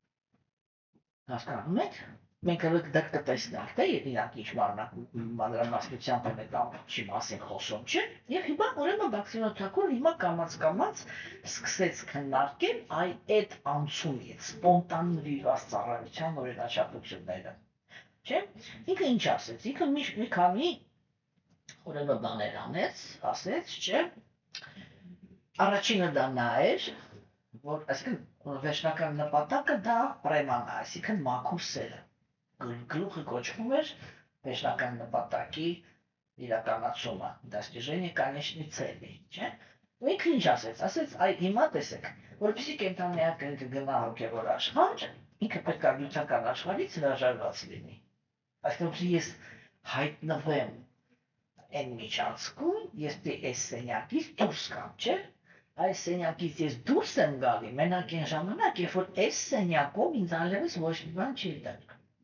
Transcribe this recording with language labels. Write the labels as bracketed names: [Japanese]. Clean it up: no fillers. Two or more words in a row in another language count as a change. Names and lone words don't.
[Armenian] Հասկանում եք։ Մենք հələ դա կտեսնենք, թե իրանք ինչ մանրամասնությամբ են այդ ամբողջի մասին խոսում, չէ՞։ Եվ հիմա ուրեմն Բաքսինոթակուն հիմա կամաց սկսեց քննարկել այդ անցումից, սպոնտան ծառայության օրինաչափությունները, չէ՞։ Ինքը ինչ ասեց, ինքը մի քանի ուրեմն բաներ անեց, ասեց, չէ՞։ Առաջինը դա նա էր, որ այսինքն վերջնական նպատակը դա պրեման է, այսինքն մաքուր սերը։ Գլուխը կոչվում էր վերջնական նպատակի իրականացումը, [Russian] достижение конечной цели, [Armenian] չէ՞։ Ու ինքը ինչ ասեց, այ հիմա տեսեք, որպեսզի կենթանիակը ինքը գնա հոգևոր աշխարհ, ինքը պետք է նյութական աշխարհից հրաժարված լինի։ Այսինքն ես հայտնվեմ այն միջանցքում, ես այս սենյակից դուրս կամ, չէ՞։ Այս սենյակից ես դուրս եմ գալի մենակ այն ժամանակ, երբ որ այս սենյակում ինձ այլևս ոչ մի բան չի դեռ։